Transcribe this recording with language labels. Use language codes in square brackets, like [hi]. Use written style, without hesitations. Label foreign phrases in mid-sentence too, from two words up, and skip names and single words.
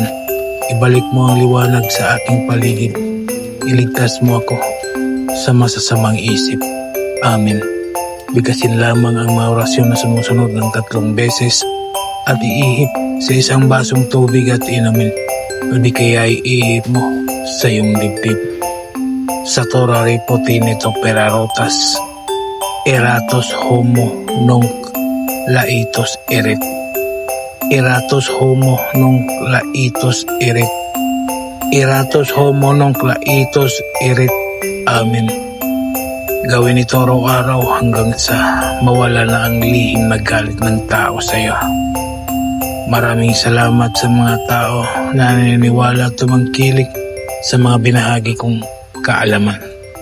[tl] Ibalik mo ang liwanag sa aking paligid. Iligtas mo ako sa masasamang isip. Amen. Bigkasin lamang ang mga orasyon na sumusunod ng 3 beses at iihip sa isang basong tubig at inumin. O di kaya iihip mo sa iyong dibdib. [la] Sa torari potinito perarotas, eratos homo nunc laitos eret. Eratos homo nunc laitos eret. Eratos homo nunc laitos eret. [tl] Amen. Gawin ito araw-araw hanggang sa mawala na ang lihim na galit ng tao sa iyo. Maraming salamat sa mga tao na naniniwala at tumangkilik sa mga binahagi kong kaalaman.